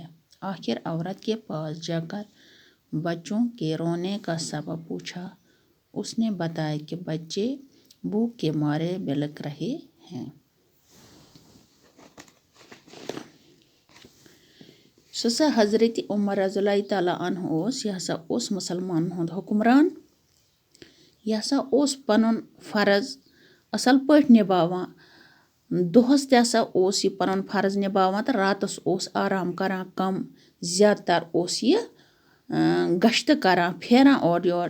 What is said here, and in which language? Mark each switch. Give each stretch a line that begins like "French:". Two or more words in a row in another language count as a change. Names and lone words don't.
Urdu: آخر عورت کے پاس جا کر بچوں کے رونے کا سبب پوچھا. اس نے بتایا کہ بچے بھوک کے مارے بلک رہے ہیں.
Kashmiri: سسا حضرت عمر
Arabic: رضی اللہ تعالیٰ عنہ
Kashmiri: یہ مسلمان ہند حکمران. یہ پنن فرض اصل پٲٹھۍ نباوان. دۄہس تہِ یہ پنن فرض نباوان تو راتس آرام کران کم. زیادٕ تر یہ گشت کران پھیران اور یور.